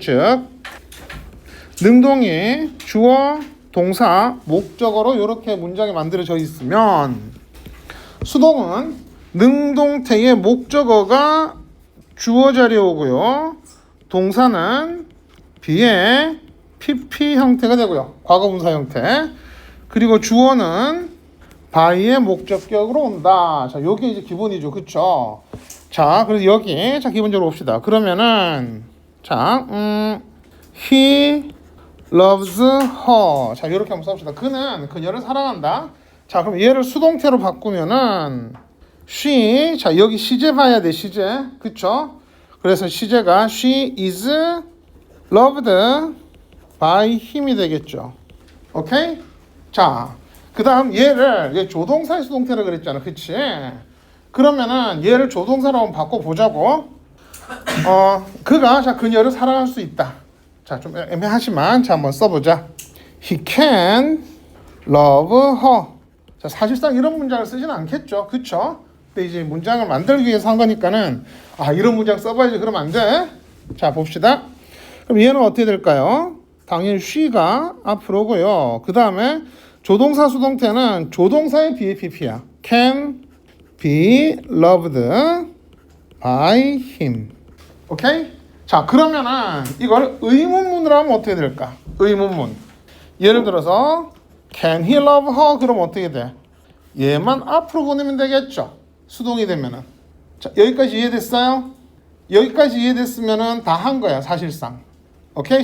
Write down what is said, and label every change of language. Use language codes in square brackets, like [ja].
[ko] 즉, 능동이 주어, 동사, 목적어로 이렇게 문장이 만들어져 있으면 수동은 능동태의 목적어가 주어 자리에 오고요. 동사는 B의 PP 형태가 되고요. 과거분사 형태. 그리고 주어는 by의 목적격으로 온다. 자, 요게 이제 기본이죠. 그쵸? 자, 그래서 여기, 자, 기본적으로 봅시다. 그러면은, 자, [en] he loves her. [ko] 자, 요렇게 한번 써봅시다. 그는 그녀를 사랑한다. 자, 그럼 얘를 수동태로 바꾸면은, she, 자, 여기 시제 봐야 돼, 시제. 그쵸? 그래서 시제가 [en] she is loved by him이 [ko] 되겠죠. 오케이? 자, 그 다음 얘 조동사의 수동태라 그랬잖아. 그치? 그러면은 얘를 조동사로 한번 바꿔보자고. 그가, 자, 그녀를 사랑할 수 있다. 자, 좀 애매하지만, 자, 한번 써보자. [en] He can love her. [ko] 자, 사실상 이런 문장을 쓰지는 않겠죠. 그쵸? 근데 이제 문장을 만들기 위해서 한 거니까는, 이런 문장 써봐야지. 그러면 안 돼. 자, 봅시다. 그럼 얘는 어떻게 될까요? 당연히 she가 앞으로 오고요. 그 다음에 조동사 수동태는 조동사의 BAPP야. [en] Can be loved by him. [ko] 오케이? 자, 그러면은 이걸 의문문으로 하면 어떻게 될까? 의문문. 예를 들어서 [en] Can he love her? [ko] 그럼 어떻게 돼? 얘만 앞으로 보내면 되겠죠. 수동이 되면은. 자, 여기까지 이해됐어요? 여기까지 이해됐으면은 다 한 거야, 사실상. 오케이?